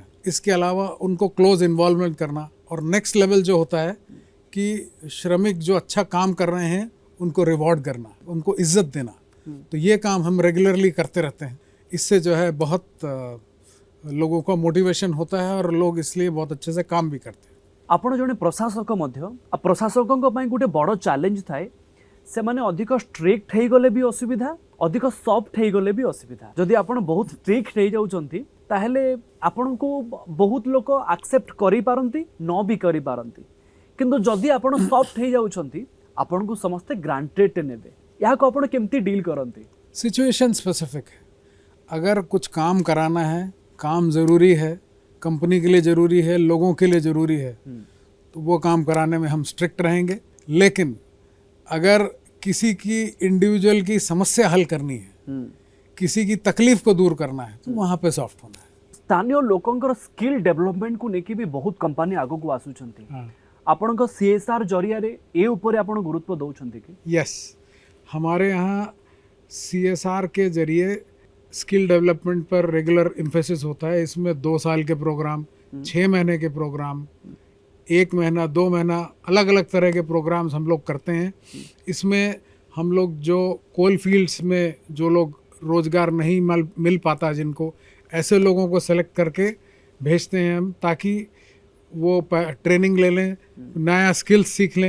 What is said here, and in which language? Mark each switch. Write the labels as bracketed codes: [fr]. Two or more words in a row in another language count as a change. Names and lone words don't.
[hi] इसके अलावा उनको [en] close involvement [hi] करना, और [en] next level [hi] जो होता है कि श्रमिक जो अच्छा काम कर रहे हैं उनको रिवॉर्ड करना, उनको इज्जत देना। तो ये काम हम रेगुलरली करते रहते हैं। इससे जो है बहुत लोगों का मोटिवेशन होता है और लोग इसलिए बहुत अच्छे से काम भी करते हैं। [or] ଆପଣ ଜଣେ ପ୍ରଶାସକ ମଧ୍ୟ ପ୍ରଶାସକଙ୍କ ପାଇଁ ଗୋଟେ ବଡ଼ ଚ୍ୟାଲେଞ୍ଜ ଥାଏ ସେମାନେ ଅଧିକ ଷ୍ଟ୍ରିକ୍ଟ ହେଇଗଲେ ବି ଅସୁବିଧା ଅଧିକ ସଫ୍ଟ ହେଇଗଲେ ବି ଅସୁବିଧା ଯଦି ଆପଣ ବହୁତ ଷ୍ଟ୍ରିକ୍ଟ ହେଇଯାଉଛନ୍ତି ତାହେଲେ ଆପଣଙ୍କୁ ବହୁତ ଲୋକ ଆକ୍ସେପ୍ଟ କରିପାରନ୍ତି ନ ବି କରିପାରନ୍ତି କିନ୍ତୁ ଯଦି ଆପଣ ସଫ୍ଟ ହେଇଯାଉଛନ୍ତି ଆପଣଙ୍କୁ ସମସ୍ତେ ଗ୍ରାଣ୍ଟେଡ୍ ନେବେ ଏହାକୁ ଆପଣ କେମିତି ଡିଲ୍ କରନ୍ତି? [en] situation specific [hi] है। अगर कुछ काम कराना है, काम ज़रूरी है, कंपनी के लिए ज़रूरी है, लोगों के लिए ज़रूरी है, तो वो काम कराने में हम स्ट्रिक्ट रहेंगे। लेकिन अगर किसी की इंडिविजुअल की समस्या हल करनी है, किसी की तकलीफ को दूर करना है, तो वहाँ पे सॉफ्ट होना है। [or] ସ୍ଥାନୀୟ ଲୋକଙ୍କର [en] skill developmentକୁ [or] ନେଇକି ବି ବହୁତ କମ୍ପାନୀ ଆଗକୁ ଆସୁଛନ୍ତି [hi] हाँ। [or] ଆପଣଙ୍କ CSR ଜରିଆରେ ଏ ଉପରେ ଆପଣ ଗୁରୁତ୍ୱ ଦେଉଛନ୍ତି କି? [hi] यस, हमारे यहाँ CSR के जरिए [en] skill development [hi] पर [en] regular emphasis [hi] होता है। इसमें 2 साल के प्रोग्राम, 6 महीने के प्रोग्राम, 1 महीना, 2 महीना, अलग अलग तरह के प्रोग्राम्स हम लोग करते हैं। इसमें हम लोग जो [en] coal fields [hi] में जो लोग रोज़गार नहीं मिल पाता जिनको, ऐसे लोगों को सेलेक्ट करके भेजते हैं हम, ताकि वो ट्रेनिंग ले लें, नया स्किल्स सीख लें।